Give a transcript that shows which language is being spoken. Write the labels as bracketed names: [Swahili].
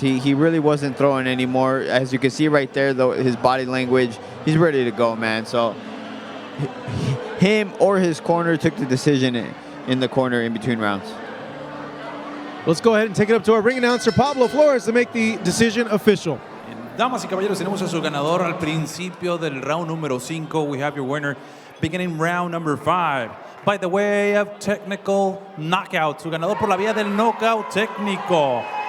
[English] He really wasn't throwing anymore. As you can see right there, though, his body language, he's ready to go, man. So him or his corner took the decision in the corner in between rounds. Let's go ahead and take it up to our ring announcer, Pablo Flores, to make the decision official. [Spanish] Damas y caballeros, tenemos a su ganador al principio del round número 5. [English] We have your winner beginning round number 5. By the way of technical knockout. [Spanish] Su ganador por la vía del knockout técnico.